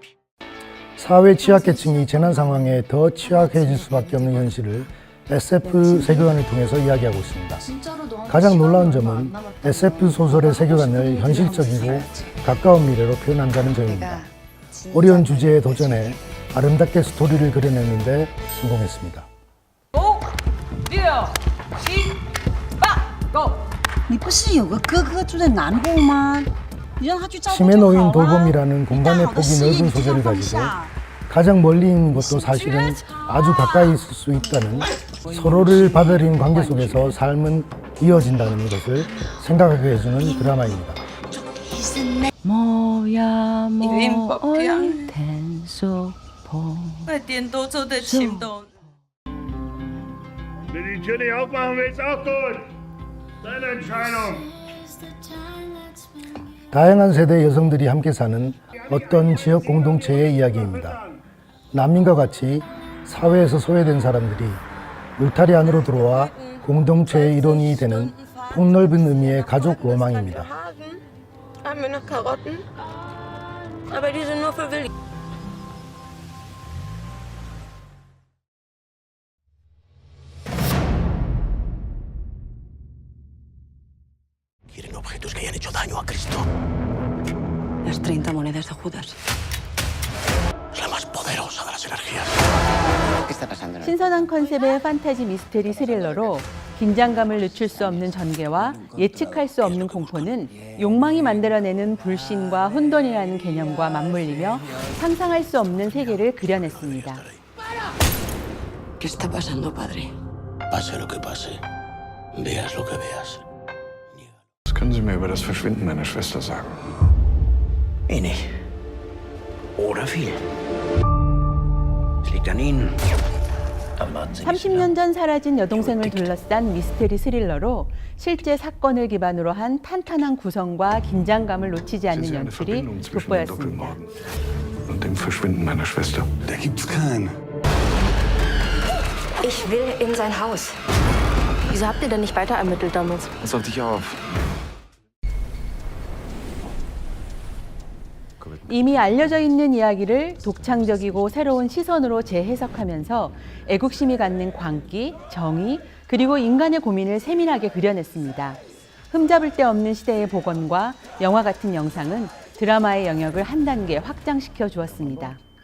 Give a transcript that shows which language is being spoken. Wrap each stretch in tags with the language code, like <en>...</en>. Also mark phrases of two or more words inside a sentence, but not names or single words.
<ko>사회 취약계층이 재난 상황에 더 취약해질 수밖에 없는 현실을 SF 세계관을 통해서 이야기하고 있습니다. 가장 놀라운 점은 SF 소설의 세계관을 현실적이고 가까운 미래로 표현한다는 점입니다. 어려운 주제에 도전해 아름답게 스토리를 그려냈는데 성공했습니다.</ko> <en>5, 6, 7, 8, go!</en> <zh>你不是有个哥哥住在南部吗？你让他去照顾</zh> <ko>치매</ko> <zh>就好</zh> <ko>노인</ko> <zh>啊。</zh> <ko>돌봄이라는 공간의 폭이 넓은 소재를 가지고 가장 멀리 있는 것도 사실은 아주 가까이 있을 수 있다는 서로를 받아들이는 관계 속에서 삶은 이어진다는 것을 생각하게 해주는 드라마입니다. 뭐야 뭐 얼텐 소포</ko> <de>Wenn die Tür nicht aufmachen willst, auch gut. Deine Entscheidung.</de> <ko>다양한 세대의 여성들이 함께 사는 어떤 지역 공동체의 이야기입니다. 난민과 같이 사회에서 소외된 사람들이 울타리 안으로 들어와 공동체의 일원이 되는 폭넓은 의미의 가족 로망입니다.</ko> <de>Haben wir noch Karotten? Aber die sind nur für Willi.</de> <es>Quieren objetos que hayan hecho daño a Cristo. Las 30 monedas de Judas. Es la más poderosa de las energías.</es> <ko>신선한 컨셉의 판타지 미스테리 스릴러로 긴장감을 늦출 수 없는 전개와 예측할 수 없는 공포는 욕망이 만들어내는 불신과 혼돈이라는 개념과 맞물리며 상상할 수 없는 세계를 그려냈습니다.</ko> <es>¿Qué está pasando, padre? Pase lo que pase, veas lo que veas.</es> <de>Was können Sie mir über das Verschwinden meiner Schwester sagen? Wenig. Oder viel. Es liegt an Ihnen.</de> <ko>30년 전 사라진 여동생을 둘러싼 미스테리 스릴러로 실제 사건을 기반으로 한 탄탄한 구성과 긴장감을 놓치지 않는 연출이 돋보였습니다.</ko> <de>Und dem Verschwinden meiner Schwester. Da gibt's keinen. Ich will in sein Haus. Wieso habt ihr denn nicht weiter ermittelt damals? Pass auf dich auf.</de> <ko>이미 알려져 있는 이야기를 독창적이고 새로운 시선으로 재해석하면서 애국심이 갖는 광기, 정의, 그리고 인간의 고민을 세밀하게 그려냈습니다. 흠잡을 데 없는 시대의 복원과 영화 같은 영상은 드라마의 영역을 한 단계 확장시켜 주었습니다.</ko>